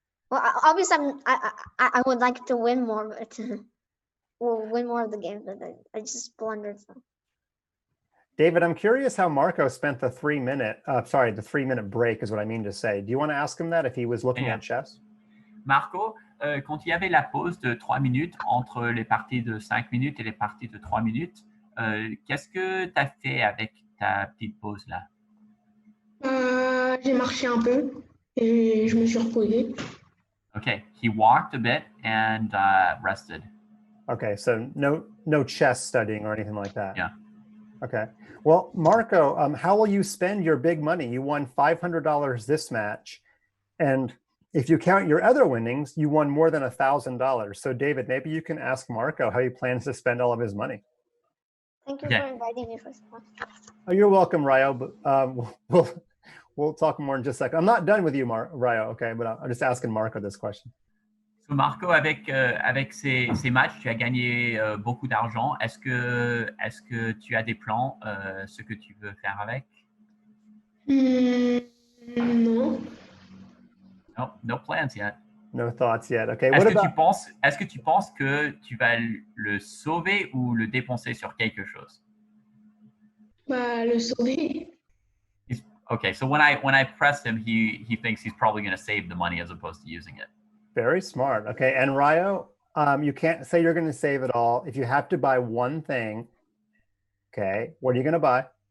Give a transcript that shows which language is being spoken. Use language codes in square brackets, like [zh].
[en] Well, obviously, I would like to win more, but win more of the games, but I just blundered some. David, I'm curious how Marco spent the 3-minute break is what I mean to say. Do you want to ask him that if he was looking at chess? [fr] Marco, quand il y avait la pause de 3 minutes entre les parties de 5 minutes et les parties de 3 minutes, qu'est-ce que tu as fait avec ta petite pause là? J'ai marché un peu et je me suis reposé. [en] Okay, he walked a bit and rested. Okay, so no chess studying or anything like that. Yeah. Okay. Well, Marco, how will you spend your big money? You won $500 this match, and if you count your other winnings, you won more than $1,000. So, David, maybe you can ask Marco how he plans to spend all of his money. Thank you for inviting me first of all. Oh, you're welcome, Ryo. But we'll talk more in just a second. I'm not done with you, Ryo. Okay, but I'm just asking Marco this question. [fr] So Marco, avec ces matchs, tu as gagné beaucoup d'argent. Est-ce que tu as des plans, ce que tu veux faire avec? Non. [en] No plans yet. No thoughts yet. Okay. [fr] Est-ce que tu penses que tu vas le sauver ou le dépenser sur quelque chose? Bah, le sauver. [en] Okay, so when I press him, he thinks he's probably going to save the money as opposed to using it. Very smart. Okay, and Ryo, you can't say you're going to save it all. If you have to buy one thing, okay, what are you going to buy?